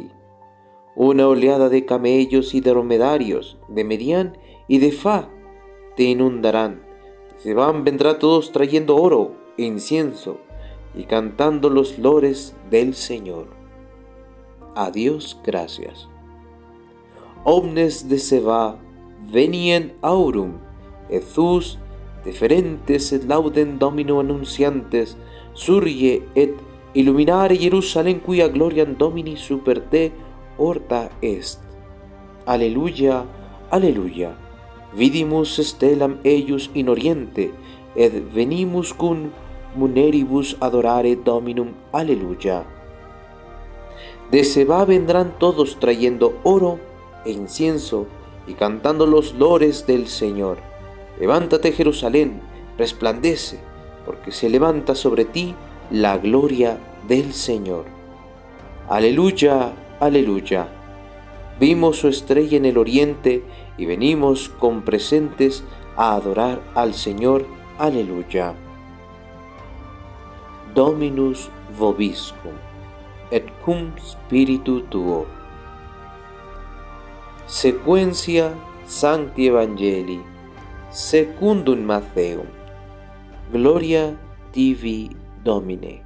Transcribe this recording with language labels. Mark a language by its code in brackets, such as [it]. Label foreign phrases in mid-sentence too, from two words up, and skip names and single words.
[es] Una oleada de camellos y de dromedarios, de Medián y de Fa, te inundarán. Se vendrá todos trayendo oro e incienso y cantando los lores del Señor. A Dios gracias. [la] Omnes de Seba venien aurum, et thus deferentes et laudem Domino annunciantes, surge et illuminare Jerusalem quia gloriam Domini super te orta est. Alleluia, alleluia. Vidimus stellam eius in oriente, et venimus cum muneribus adorare Dominum. Alleluia. [es] De Seba vendrán todos trayendo oro e incienso y cantando los lores del Señor. Levántate, Jerusalén, resplandece, porque se levanta sobre ti la gloria del Señor. Aleluya, aleluya. Vimos su estrella en el oriente y venimos con presentes a adorar al Señor. Aleluya. [la] Dominus vobiscum, et cum spiritu tuo. Sequentia Sancti Evangelii secundum Mattheum. Gloria tibi, Domine.